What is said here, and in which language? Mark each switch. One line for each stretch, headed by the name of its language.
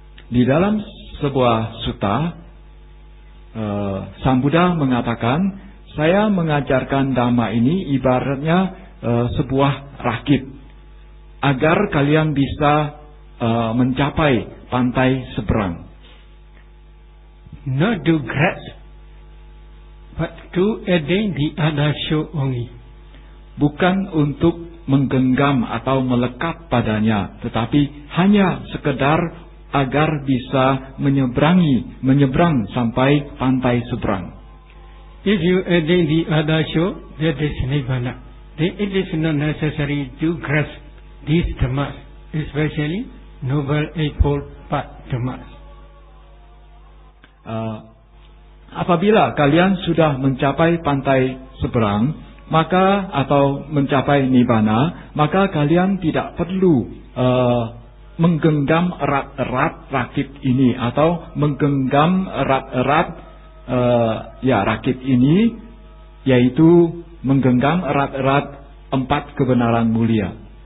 Indonesian: Di dalam sebuah sutta, Sang Buddha mengatakan, saya mengajarkan Dhamma ini ibaratnya sebuah rakit, agar kalian bisa mencapai pantai seberang.
English: Not to grasp, but to attain the other shore only.
Indonesian: Bukan untuk menggenggam atau melekat padanya, tetapi hanya sekedar agar bisa menyeberang sampai pantai seberang.
English: If you attain the other shore, that is Nibbana. Then it is not necessary to grasp these Dhammas, especially Noble Eightfold Path Dhammas.
Indonesian: Apabila kalian sudah mencapai pantai seberang, atau mencapai Nibbana, maka kalian tidak perlu menggenggam erat-erat rakit ini, atau menggenggam erat-erat rakit ini, yaitu menggenggam erat-erat 4 kebenaran mulia.